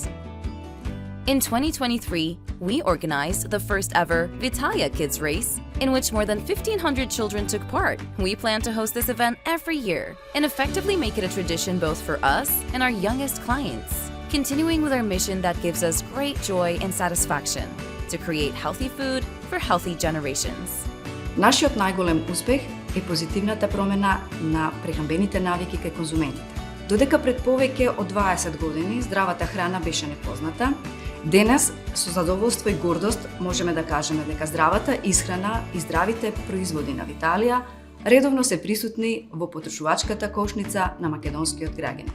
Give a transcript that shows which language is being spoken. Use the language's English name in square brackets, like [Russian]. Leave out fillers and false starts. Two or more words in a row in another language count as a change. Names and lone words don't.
[English] In 2023, we organized the first ever Vitalia Kids Race, in which more than 1,500 children took part. We plan to host this event every year and effectively make it a tradition both for us and our youngest clients, continuing with our mission that gives us great joy and satisfaction to create healthy food for healthy generations. [Macedonian] Нашиот најголем успех е позитивната промена на прехранбените навики кај конзументите. Додека пред повеќе од 20 години здравата храна беше непозната, денес со задоволство и гордост можеме да кажеме дека здравата исхрана и здравите производи на Виталија редовно се присутни во потрошувачката кошница на македонскиот граѓанин.